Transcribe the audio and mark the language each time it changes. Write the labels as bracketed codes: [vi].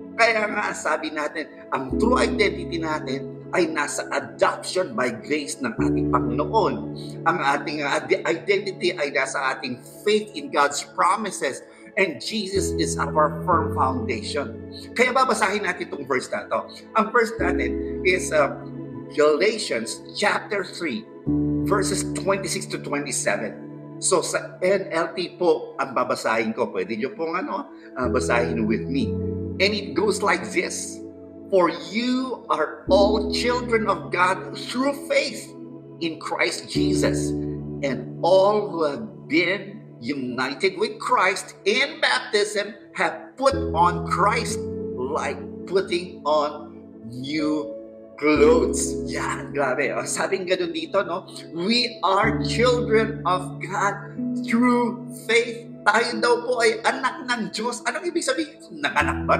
[tl] Kaya nga sabi natin, ang true identity natin ay nasa [en] adoption by grace [tl] ng ating Panginoon. Ang ating identity ay nasa ating [en] faith in God's promises, and Jesus is our firm foundation. [tl] Kaya babasahin natin itong verse na ito. Ang verse natin is Galatians chapter 3, verses 26 to 27. So sa NLT po ang babasahin ko. Pwede nyo pong basahin [en] with me. And it goes like this. For you are all children of God through faith in Christ Jesus. And all who have been united with Christ in baptism have put on Christ, like putting on new clothes. [tl] Yan, grabe. Sabing ganun dito, no? [en] We are children of God through faith. [tl] Tayo daw po ay anak ng Diyos. Anong ibig sabihin? Nakanak ba?